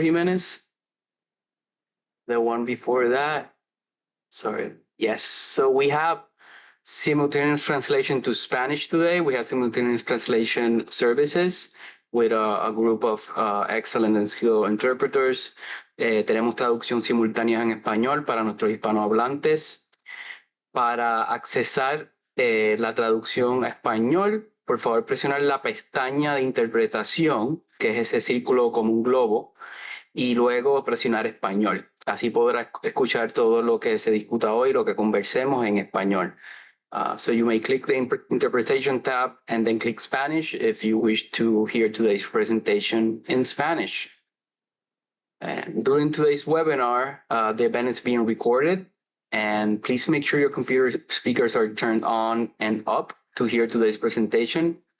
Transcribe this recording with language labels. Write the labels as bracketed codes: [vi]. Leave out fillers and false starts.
[en] Jimenez. The one before that. Sorry. Yes. So we have simultaneous translation to Spanish today. We have simultaneous translation services with a group of excellent and skilled interpreters. [es] Tenemos traducción simultánea en español para nuestros hispanohablantes. Para accesar la traducción a español, por favor presionar la pestaña de interpretación, que es ese círculo como un globo, y luego presionar español. Así podrá escuchar todo lo que se discuta hoy, lo que conversemos en español. [en] So you may click the interpretation tab and then click Spanish if you wish to hear today's presentation in Spanish. And during today's webinar, the event is being recorded, and please make sure your computer speakers are turned on and up to hear today's presentation.